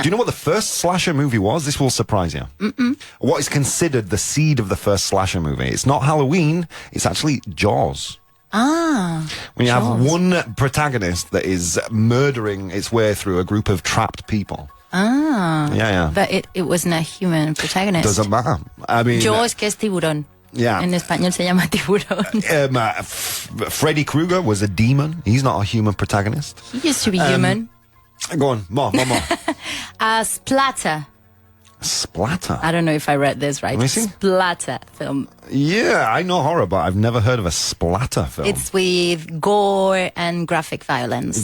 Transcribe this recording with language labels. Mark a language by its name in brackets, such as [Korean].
[English] Do you know what the first slasher movie was? This will surprise you. What is considered the seed of the first slasher movie? It's not Halloween. It's actually Jaws. When you have Jaws. one protagonist that is murdering its way through a group of trapped people. Yeah. But it wasn't a human protagonist. Doesn't matter. I mean, [Spanish] Jaws, que es tiburón. [English] Yeah. [Spanish] En español se llama tiburón. [English] Freddy Krueger was a demon. He's not a human protagonist. He used to be human. Go on, more. Splatter. Splatter. I don't know if I read this right. Let me see. Splatter film. Yeah, I know horror, but I've never heard of a splatter film. It's with gore and graphic violence.